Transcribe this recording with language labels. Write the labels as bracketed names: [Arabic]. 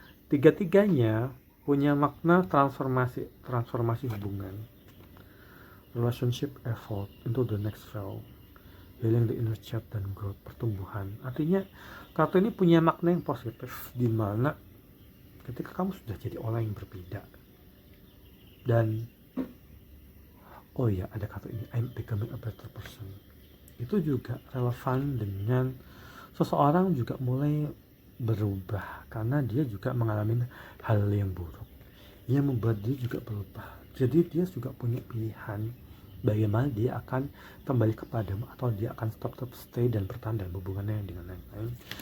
[Indonesian] Tiga-tiganya punya makna transformasi hubungan, [English] relationship evolve into the next level, healing the inner child, [Indonesian] dan growth, pertumbuhan. Artinya kartu ini punya makna yang positif, di mana ketika kamu sudah jadi orang yang berbeda. Dan ada kartu ini, [English] I'm becoming a better person. [Indonesian] Itu juga relevan dengan seseorang juga mulai berubah karena dia juga mengalami hal yang buruk yang membuat dia juga berubah. Jadi dia juga punya pilihan bagaimana dia akan kembali kepadamu, atau dia akan stop stay dan bertahan dalam hubungannya dengan yang lain.